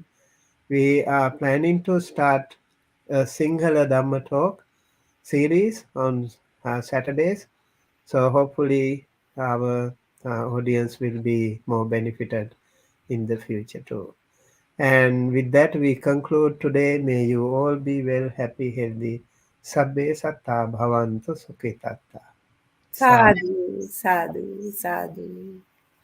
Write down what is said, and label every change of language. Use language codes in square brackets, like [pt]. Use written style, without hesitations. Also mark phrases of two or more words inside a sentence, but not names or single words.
[en] We are planning to start a Sinhala Dhamma Talk series on Saturdays. So hopefully our audience will be more benefited in the future too. And with that, we conclude today. May you all be well, happy, healthy. [pi] Sabbe satta bhavantu sukhitatta. Sa Sadhu, sadhu, sadhu.